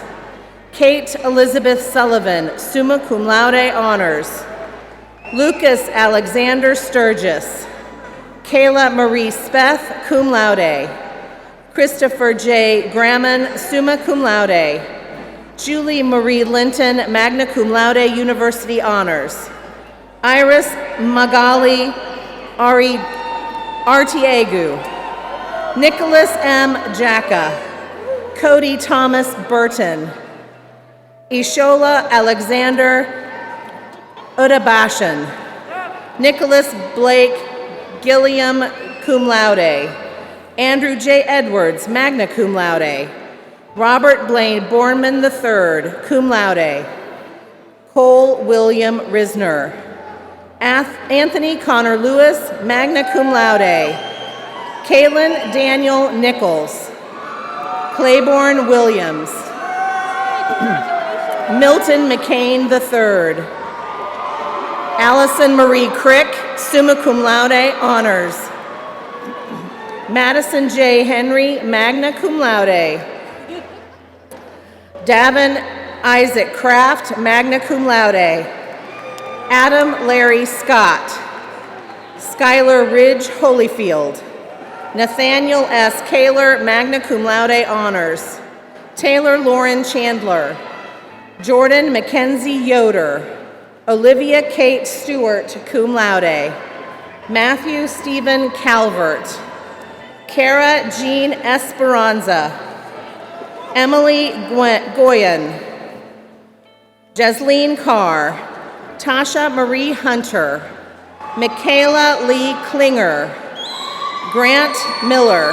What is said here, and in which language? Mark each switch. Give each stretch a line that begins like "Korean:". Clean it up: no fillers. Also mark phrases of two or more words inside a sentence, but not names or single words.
English: Kate Elizabeth Sullivan,
Latin: summa cum laude,
English: honors. Lucas Alexander Sturgis. Kayla Marie Speth,
Latin: cum laude.
English: Christopher J. Gramman,
Latin: summa cum laude.
English: Julie Marie Linton,
Latin: magna cum laude,
English: University honors. Iris Magali Artiegu. Nicholas M. Jacka. Cody Thomas Burton. Ishola Alexander Udabashan. Nicholas Blake Gilliam,
Latin: cum laude.
English: Andrew J. Edwards,
Latin: magna cum laude.
English: Robert Blaine Bornman III,
Latin: cum laude.
English: Cole William Risner. Anthony Connor Lewis,
Latin: magna cum laude.
English: Kaylin Daniel Nichols. Claiborne Williams. Milton McCain III. Allison Marie Crick,
Latin: summa cum laude,
English: honors. Madison J. Henry,
Latin: magna cum laude.
English: Davin Isaac Kraft,
Latin: magna cum laude.
English: Adam Larry Scott. Skylar Ridge Holyfield. Nathaniel S. Kaler,
Latin: magna cum laude,
English: honors. Taylor Lauren Chandler. Jordan Mackenzie Yoder. Olivia Kate Stewart,
Latin: cum laude.
English: Matthew Stephen Calvert. Kara Jean Esperanza. Emily Goyen. Jasleen Carr. Tasha Marie Hunter. Michaela Lee Klinger. Grant Miller.